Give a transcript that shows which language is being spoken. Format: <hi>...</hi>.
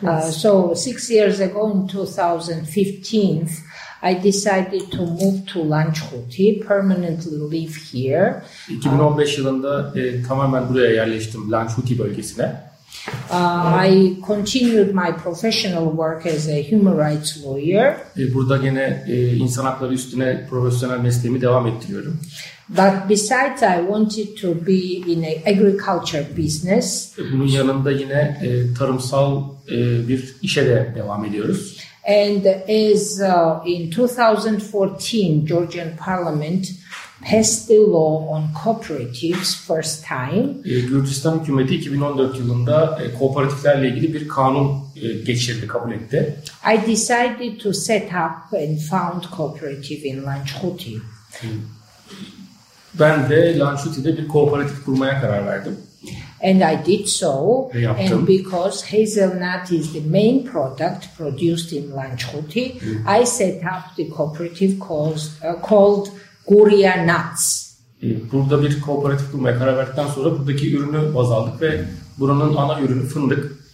<en>So 6 years ago in 2015, I decided to move to Lanchhuti, permanently live here.</en> <tr>2015 yılında tamamen buraya yerleştim, Lanchhuti bölgesine.</tr> <en>I continued my professional work as a human rights lawyer.</en> <tr>Burada yine insan hakları üstüne profesyonel mesleğimi devam ettiriyorum.</tr> <en>But besides, I wanted to be in an agriculture business.</en> <tr>Bunun yanında yine tarımsal bir işe de devam ediyoruz.</tr> <en>And as in 2014, Georgian Parliament passed the law on cooperatives first time.</en> <tr>Gürcistan hükümeti 2014 yılında kooperatiflerle ilgili bir kanun geçirdi, kabul etti.</tr> <en>I decided to set up and found cooperative in Lanchkuti.</en> <tr>Ben de Lanchkuti'de bir kooperatif kurmaya karar verdim.</tr> <en>And I did so, and because hazelnut is the main product produced in Lanchkuti, I set up the cooperative called Guria Nuts.</en> <tr>Burada bir kooperatif kurmaya karar verdikten sonra buradaki ürünü baz aldık ve buranın ana ürünü fındık.</tr>